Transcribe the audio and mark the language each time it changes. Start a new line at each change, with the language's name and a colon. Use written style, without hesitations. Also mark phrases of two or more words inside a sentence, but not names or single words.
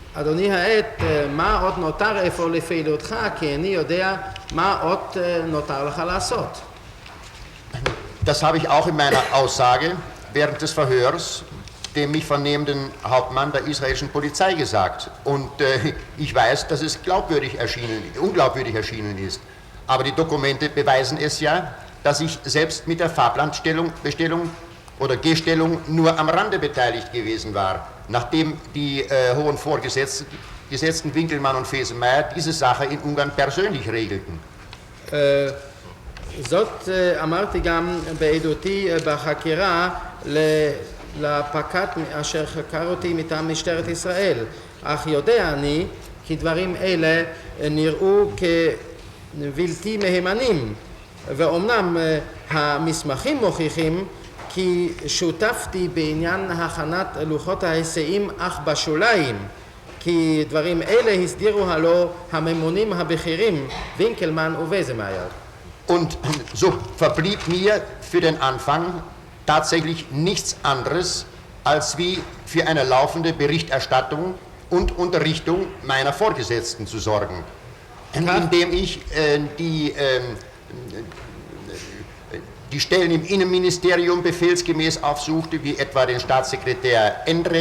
Hebrew: אדוני העט, מה עוד נותר איפה לפעילותך? כי אני יודע מה עוד נותר לך לעשות.
German: Das habe ich auch in meiner Aussage während des Verhörs dem mich vernehmenden Hauptmann der israelischen Polizei gesagt. Und ich weiß, dass es unglaubwürdig erschienen ist. Aber die Dokumente beweisen es ja, dass ich selbst mit der Fahrplanbestellung oder Gestellung nur am Rande beteiligt gewesen war, nachdem die hohen Vorgesetzten Winkelmann und Fesenmeier diese Sache in Ungarn persönlich regelten.
Hebrew: זאת אמרתי גם בעדותי בחקירה לפקד אשר חקר אותי מטעם משטרת ישראל, אך יודע אני כי דברים אלה נראו כבלתי מהימנים, ואומנם המסמכים מוכיחים כי שותפתי בעניין הכנת לוחות ההיסעים אך בשוליים, כי דברים אלה הסדירו הלא הממונים הבכירים וינקלמן וויזמאייר.
German: Und so verblieb mir für den Anfang tatsächlich nichts anderes, als wie für eine laufende Berichterstattung und Unterrichtung meiner Vorgesetzten zu sorgen, indem ich die Stellen im Innenministerium befehlsgemäß aufsuchte, wie etwa den Staatssekretär Endre,